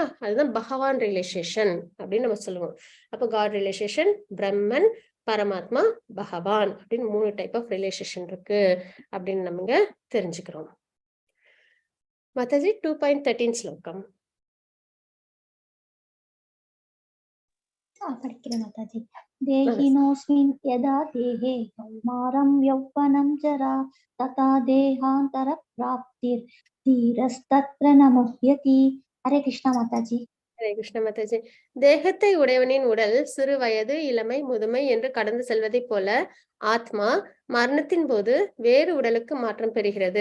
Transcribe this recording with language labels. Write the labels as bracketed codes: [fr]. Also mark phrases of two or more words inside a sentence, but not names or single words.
[ta] அதுதான் பகவான் ரியலைசேஷன் அப்படின்னு நம்ம சொல்லுவோம். அப்போ [en] God realization, [ta] பிரம்மன், பரமாத்மா, பகவான் அப்படின்னு 3 [en] type of realization [ta] இருக்கு அப்படின்னு நம்ம தெரிஞ்சுக்கிறோம். மாதாஜி 2.13 ஸ்லோகம். படிக்கிறேன் மாதாஜி. [sa] देहिनोस्मिन् यथा देहे कौमारम् यौवनम् जरा तथा देहान्तर प्राप्तिर् धीरस्तत्र नमह्यति. [ta] ஹரே கிருஷ்ணா மாதாஜி. ஹரே கிருஷ்ண மாதாஜி. தேகத்தை உடையவனின் உடல் சிறு வயது, இளமை, முதுமை என்று கடந்து செல்வதை போல ஆத்மா மரணத்தின் போது வேறு உடலுக்கு மாற்றம் பெறுகிறது.